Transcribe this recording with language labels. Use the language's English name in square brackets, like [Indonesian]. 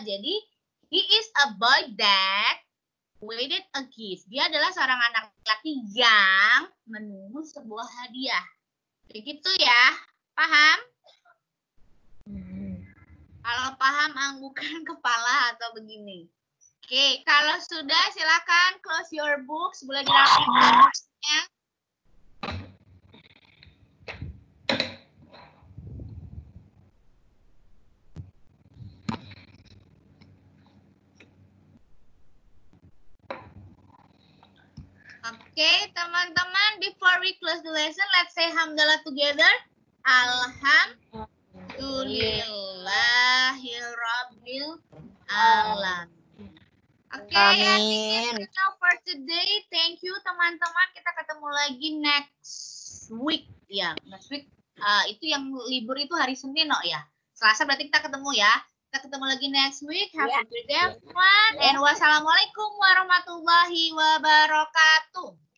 [English] Jadi, he is a boy that waited a gift. [Indonesian] Dia adalah seorang anak laki yang menunggu sebuah hadiah. Begitu ya, paham? Kalau paham, anggukan kepala atau begini. Oke, kalau sudah silakan [English] close your books, [Indonesian] boleh dirapikan bukunya. Oke, teman-teman, [English] before we close the lesson, let's say hamdalah together. [Arabic] Alhamdulillahirabbil alamin. [English] Oke, I think it's enough for today. Thank you, teman-teman. [Indonesian] Kita ketemu lagi [English] next week. Ya, next week. [Indonesian] Itu yang libur itu hari Senin, ya. Selasa berarti kita ketemu ya. Kita ketemu lagi [English] next week. Have a good day, everyone. And [Arabic] wassalamualaikum warahmatullahi wabarakatuh.